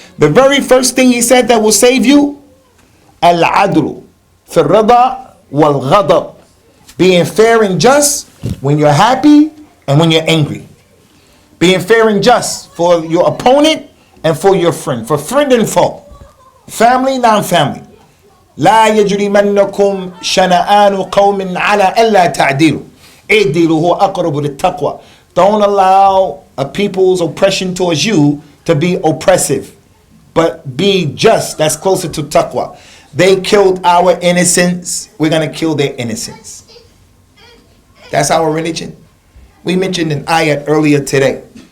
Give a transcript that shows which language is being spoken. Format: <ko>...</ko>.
<en>The very first thing he said that will save you,</en> <ar>الْعَدْلُ فِي الرَّضَى وَالْغَضَبِ.</ar> <en>Being fair and just when you're happy and when you're angry. Being fair and just for your opponent and for your friend. For friend and foe. Family, non-family.</en> <ar>لا يجرمنكم شنآن قوم على ألا تعدلوا اعدلوا هو أقرب للتقوى.</ar> <en>Don't allow a people's oppression towards you to be oppressive, but be just. That's closer to taqwa. They killed our innocence. We're going to kill their innocence. That's our religion. We mentioned an ayat earlier today.</en>